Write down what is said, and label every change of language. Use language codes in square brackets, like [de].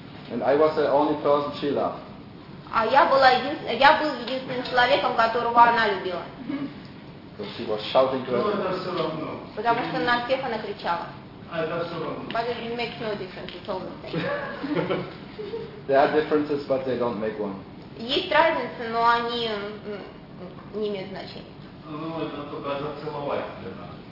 [en] And I was the only person she loved. [ru] А я была я был единственным человеком, которого она любила. [en] Because she was shouting to everyone. [ru] Потому что на всех она кричала. [en] But it makes no difference. It's all the same. There are differences, but they don't make one. [ru] Есть разница, но они не имеют значения. Ну, это только зацеловать для нас.